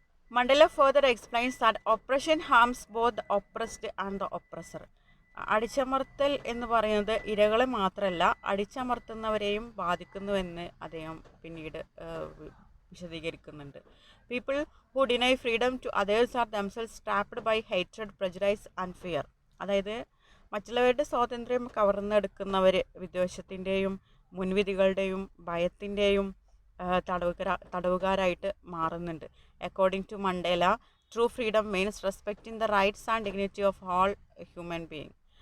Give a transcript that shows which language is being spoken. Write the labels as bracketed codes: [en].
[en] Mandela further explains that oppression harms both the oppressed and the oppressor. [ml] അടിച്ചമർത്തൽ എന്ന് പറയുന്നത് ഇരകളെ മാത്രമല്ല അടിച്ചമർത്തുന്നവരെയും ബാധിക്കുന്നുവെന്ന് അദ്ദേഹം പിന്നീട് വിശദീകരിക്കുന്നുണ്ട്. [en] People who deny freedom to others are themselves trapped by hatred, prejudice and fear. [ml] അതായത് മറ്റുള്ളവരുടെ സ്വാതന്ത്ര്യം കവർന്നെടുക്കുന്നവർ വിദ്വേഷത്തിൻ്റെയും മുൻവിധികളുടെയും ഭയത്തിൻ്റെയും തടവുകാരായിട്ട് മാറുന്നുണ്ട്. [en] According to Mandela, true freedom means respecting the rights and dignity of all human being.